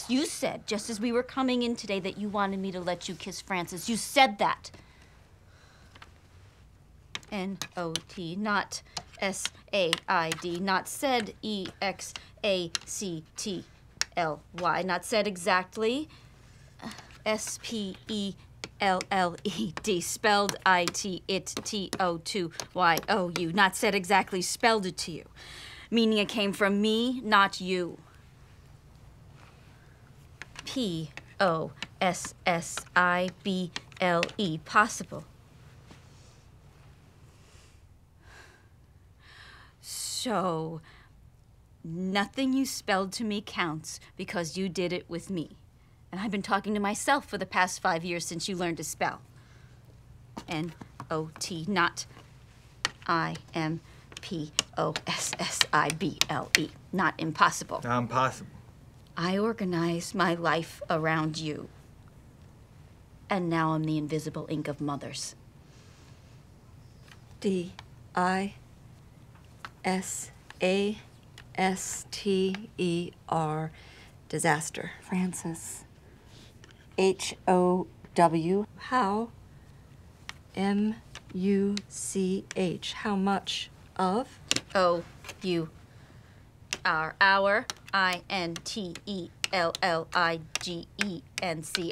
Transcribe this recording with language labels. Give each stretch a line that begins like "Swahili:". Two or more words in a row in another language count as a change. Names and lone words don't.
English: You said, just as we were coming in today, that you wanted me to let you kiss Francis. You said that. N-O-T, not S-A-I-D, not said E-X-A-C-T-L-Y, not said exactly. S-P-E-L-L-E-D, spelled I-T-T-O-2-Y-O-U, not said exactly, spelled it to you. Meaning it came from me, not you. P-O-S-S-I-B-L-E, possible. So, nothing you spelled to me counts because you did it with me. And I've been talking to myself for the past 5 years since you learned to spell. N-O-T, not I-M-P-O-S-S-I-B-L-E. Not impossible. Impossible. I organized my life around you. And now I'm the invisible ink of mothers. D-I-S-A-S-T-E-R. Disaster. Francis. H-O-W. How? M-U-C-H. How much of? O-U-R. Our. I-N-T-E-L-L-I-G-E-N-C.